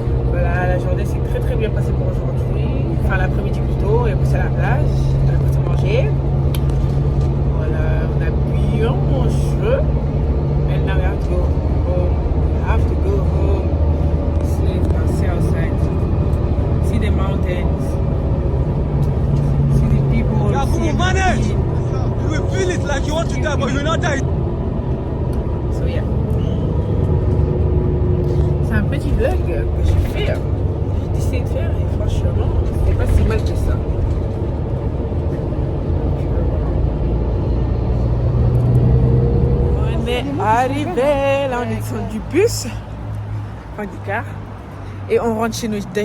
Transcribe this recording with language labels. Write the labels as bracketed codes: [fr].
[fr] Voilà, la journée s'est très bien passée pour aujourd'hui. Enfin l'après-midi plutôt, et puis à la plage, on a parti manger. Voilà, on a bien mangé. [en] And now we have to go home. We have to go home. Sleep and stay outside. See the mountains. See the people. See manage. everything. You will feel it like you want to die, but you will not die. So yeah. [fr] C'est un petit vlog que j'ai fait. J'ai décidé de faire et franchement, c'est pas si mal que ça. On est arrivé, là on est descendu du bus, enfin du car, et on rentre chez nous.